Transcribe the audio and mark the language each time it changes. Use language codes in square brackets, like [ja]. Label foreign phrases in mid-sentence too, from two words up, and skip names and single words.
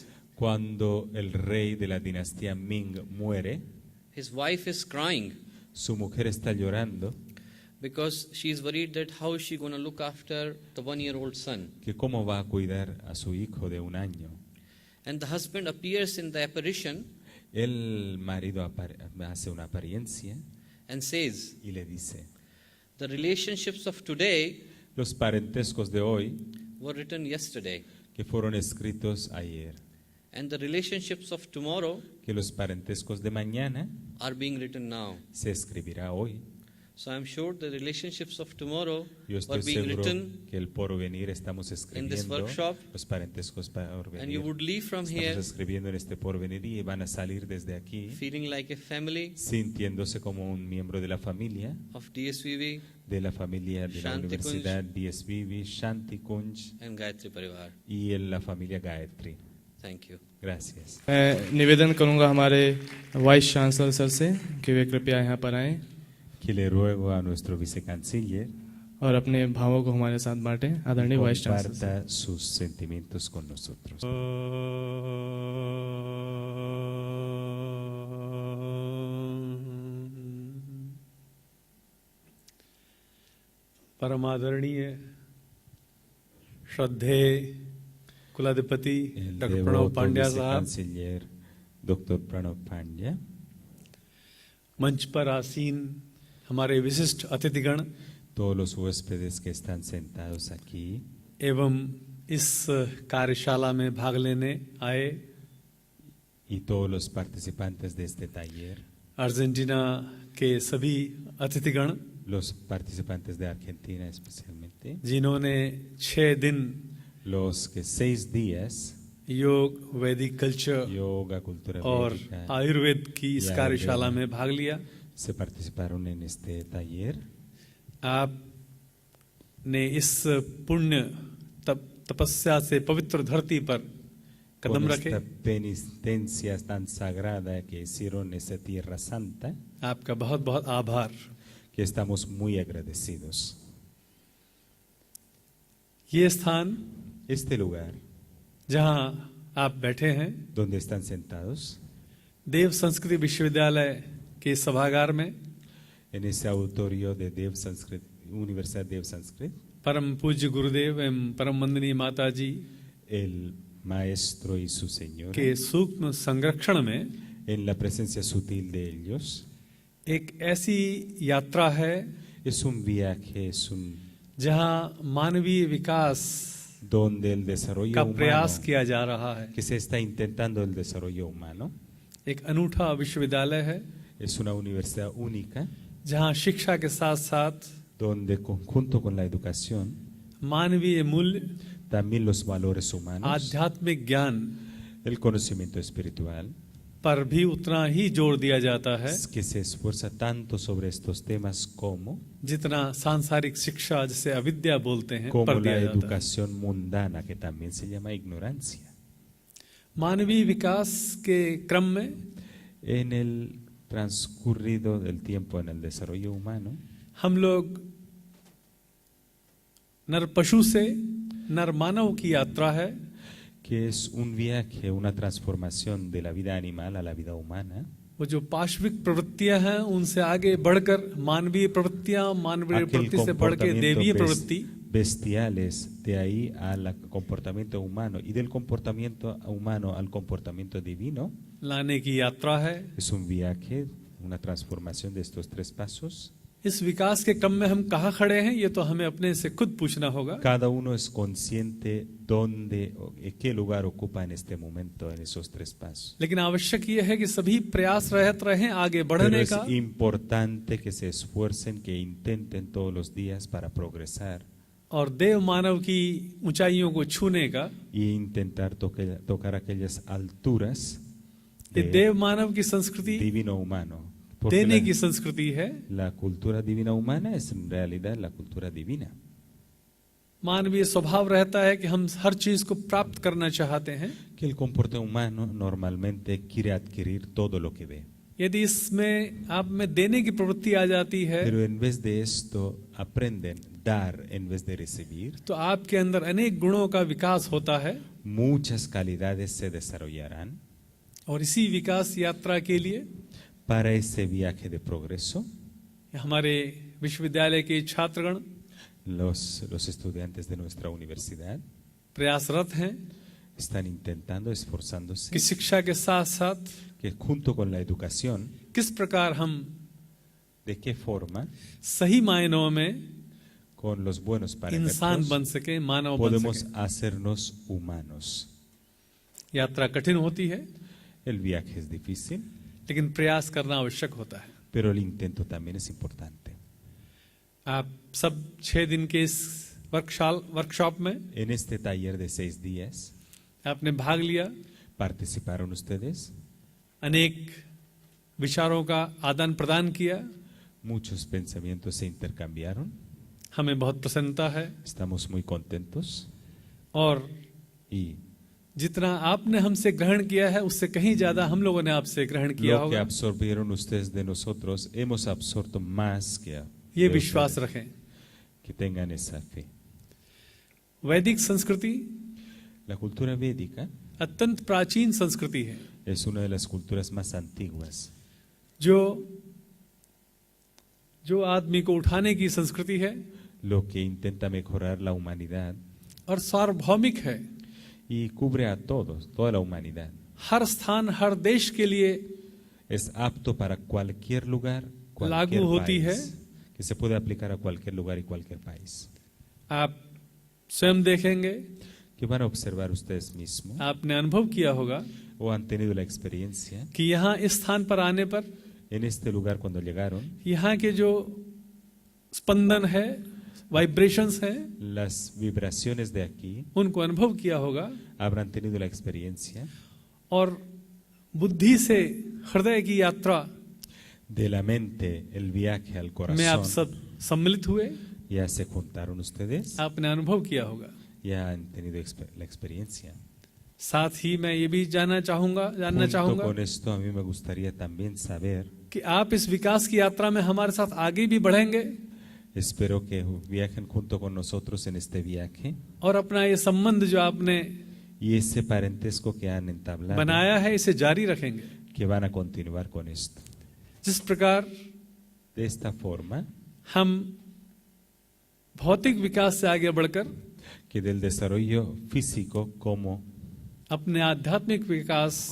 [es] Cuando el rey de la dinastía Ming muere, [en] his wife is crying [es] su mujer está llorando [en] because she is worried that how is she going to look after the 1-year-old son. [es] que cómo va a cuidar a su hijo de 1 año. [en] And the husband appears in the apparition [es] El marido hace una apariencia [en] and says, [es] y le dice, [en] the relationships of today [es] los parentescos de hoy [en] were written yesterday, [es] que fueron escritos ayer, [en] and the relationships of tomorrow [es] que los parentescos de mañana [en] are being written now. [es] se escribirá hoy. [en] So I'm sure the relationships of tomorrow [es] Yo [en] are [es] estoy [en] being [es] seguro [en] written, [es] que el porvenir estamos [en] in this [es] escribiendo [en] workshop, [es] los parentescos para [en] and you [es] porvenir. [en] would leave from [es] Estamos [en] here [es] escribiendo en este porvenir y van a salir desde aquí [en] feeling like a family [es] sintiéndose como un miembro de la familia [en] of DSVV [es] de la [en] Shanti [es] Universidad DSVV, Shanti Kunj [en] and Gayatri Parivar. [es] y en la familia Gayatri. [en] Thank you. [es] Gracias. [hi] मैं निवेदन करूंगा हमारे [en] vice chancellor [hi] सर से कि वे कृपया यहाँ पर आएं [es] Que le ruego a nuestro vicecanciller [hi] और अपने भावों को हमारे साथ बांटें. आदरणीय [en] vice chancellor [hi] सर. [es] comparta sus sentimientos con nosotros. [hi] परमादरणीय श्रद्धेय कुलाधिपति [es] El [hi] डॉक्टर प्रणव [es] devoto [hi] पांड्या साहब, [es] vicecanciller, doctor Pranav Pandya, [hi] मंच पर आसीन हमारे विशिष्ट अतिथिगण [es] todos los huéspedes que están sentados aquí [hi] एवं इस कार्यशाला में भाग लेने आए [es] y todos los participantes de este taller, [hi] अर्जेंटीना के सभी अतिथिगण [es] los participantes de Argentina especialmente, [hi] जिन्होंने 6 दिन [es] los que 6 días [hi] योग, वैदिक कल्चर [es] yoga, cultura [hi] और [es] védica [hi] आयुर्वेद की इस [es] y [hi] कार्यशाला [es] Ayurveda [hi] में भाग लिया। [es] se participaron en este taller. [hi] आपने इस पुण्य तपस्या से पवित्र धरती पर कदम [es] Con [hi] रखे। [es] esta penitencia tan sagrada que hicieron en esta tierra santa, [hi] आपका बहुत बहुत आभार। [es] que estamos muy agradecidos. [hi] ये स्थान [es] Este lugar [hi] जहाँ आप बैठे हैं, [es] donde están sentados, [hi] देव संस्कृति विश्वविद्यालय के सभागार में [es] en ese auditorio de Dev Sanskrit, Universidad Dev Sanskrit, [hi] परम पूज्य गुरुदेव एवं परम वंदनीय माता जी [es] el maestro y su señora, [hi] के सूक्ष्म संरक्षण में [es] en la presencia sutil de ellos, [hi] एक ऐसी यात्रा है [es] es un viaje, es un [hi] जहाँ मानवीय विकास [es] donde el desarrollo [hi] का प्रयास [es] humano, [hi] किया जा रहा है। [es] que se está intentando el desarrollo humano, [hi] एक अनूठा विश्वविद्यालय है [es] es una universidad única, [hi] जहाँ शिक्षा के साथ साथ [es] donde junto con la educación, [hi] मानवीय मूल्य, [es] también los valores humanos, [hi] आध्यात्मिक ज्ञान [es] el conocimiento espiritual, [hi] पर भी उतना ही जोर दिया जाता है [es] que se esfuerza tanto sobre estos temas como [hi] जितना सांसारिक शिक्षा जिसे अविद्या बोलते हैं [es] como [hi] पर [es] la [hi] दिया जाता है। [es] educación mundana, que también se llama ignorancia. [hi] मानवीय विकास के क्रम में [es] En el transcurrido del tiempo en el desarrollo humano, [hi] हम लोग नर पशु से नर मानव की यात्रा है, [es] que es un viaje, una transformación de la vida animal a la vida humana, [hi] वो जो पाश्विक प्रवृत्तियां हैं उनसे आगे बढ़कर मानवीय प्रवृत्तियां, मानवीय [es] aquel [hi] प्रवृत्ति से बढ़ के देवीय [es] comportamiento [hi] प्रवृत्ति, [es] bestiales, de ahí al comportamiento humano y del comportamiento humano al comportamiento divino, [hi] लाने की यात्रा है। [es] es un viaje, una transformación de estos 3 pasos. [hi] इस विकास के क्रम में हम कहाँ खड़े हैं ये तो हमें अपने से खुद पूछना होगा। [es] Cada uno es consciente dónde, qué lugar ocupa en este momento en esos tres pasos. [hi] लेकिन आवश्यक ये है कि सभी प्रयासरत रहें आगे [es] Pero [hi] बढ़ने [es] es [hi] का, [es] importante que se esfuercen, que intenten todos los días para progresar [hi] और देव मानव की ऊंचाइयों को छूने का। [es] y intentar tocar aquellas alturas [hi] ये [es] de [hi] देव मानव की संस्कृति [es] divino humano. Porque [hi] देने की संस्कृति है। [es] la cultura divina humana es en realidad la cultura divina. [hi] मानवीय स्वभाव रहता है कि हम हर चीज को प्राप्त करना चाहते हैं। [es] Que el comporte humano normalmente quiere adquirir todo lo que ve. [hi] यदि इसमें आप में देने की प्रवृत्ति आ जाती है [es] Pero en vez de esto aprenden dar en vez de recibir. [hi] तो आपके अंदर अनेक गुणों का विकास होता है। [es] Muchas calidades se desarrollarán. [hi] और इसी विकास यात्रा के लिए [es] Para ese viaje de progreso, [hi] हमारे विश्वविद्यालय के छात्रगण [es] los estudiantes de nuestra universidad [hi] प्रयासरत हैं [es] están intentando, esforzándose, [hi] कि शिक्षा के साथ साथ [es] que junto con la educación, [hi] किस प्रकार हम [es] de qué forma, [hi] सही मायनों में [es] con los buenos [hi] इंसान [es] parámetros, [hi] बन सके, मानव बन [es] podemos [hi] सके। [es] hacernos humanos. [hi] यात्रा कठिन होती है [es] El viaje es difícil, [hi] लेकिन प्रयास करना आवश्यक होता है। [es] pero el intento también es importante. [hi] आप सब 6 दिन के इस वर्कशॉप में [es] En este taller de 6 días, [hi] आपने भाग लिया, [es] participaron ustedes, [hi] अनेक विचारों का आदान प्रदान किया, [es] muchos pensamientos se intercambiaron, [hi] हमें बहुत प्रसन्नता है। [es] estamos muy contentos [hi] और [es] y [hi] जितना आपने हमसे ग्रहण किया है उससे कहीं ज्यादा हम लोगों ने आपसे ग्रहण किया [es] lo que [hi] होगा, [es] absorbieron ustedes de nosotros, hemos absorto más que [hi] ये [es] de [hi] विश्वास [es] ustedes. [hi] रखें। [es] Que tengan esa fe. [hi] वैदिक संस्कृति [es] La cultura védica [hi] अत्यंत प्राचीन संस्कृति है [es] es una de las culturas más antiguas, [hi] जो आदमी को उठाने की संस्कृति है [es] lo que intenta mejorar la humanidad [hi] और सार्वभौमिक है। [es] y cubre a todos, toda la humanidad. [hi] हर स्थान हर देश के लिए [es] Es apto para cualquier lugar, cualquier [hi] लागू होती है। [es] país, que se puede aplicar a cualquier lugar y cualquier país. [hi] आप स्वयं देखेंगे, [es] Que van a observar ustedes mismos [hi] आपने अनुभव किया होगा [es] o han tenido la experiencia [hi] कि यहाँ इस स्थान पर आने पर [es] en este lugar cuando llegaron, [hi] यहाँ के जो स्पंदन है, वाइब्रेशंस हैं, [es] las vibraciones de aquí [hi] उनको अनुभव किया होगा [es] habrán tenido la experiencia [hi] और बुद्धि से हृदय की यात्रा [es] de la mente, el viaje al [hi] में आप [es] corazón. [hi] सब सम्मिलित हुए, [es] Ya se juntaron ustedes, [hi] आपने अनुभव किया होगा। [es] ya han tenido la experiencia. [hi] साथ ही मैं ये भी जानना [es] Junto [hi] चाहूंगा [es] con esto, a mí me gustaría también saber, [hi] कि आप इस विकास की यात्रा में हमारे साथ आगे भी बढ़ेंगे [es] espero que viajen junto con nosotros en este viaje [hi] और अपना ये संबंध जो आपने [es] y ese parentesco que han entablado, [hi] बनाया है इसे जारी रखेंगे। [es] que van a continuar con esto. [hi] जिस प्रकार [es] De esta forma, [hi] हम भौतिक विकास से आगे बढ़कर [es] que del desarrollo físico como [hi] अपने आध्यात्मिक विकास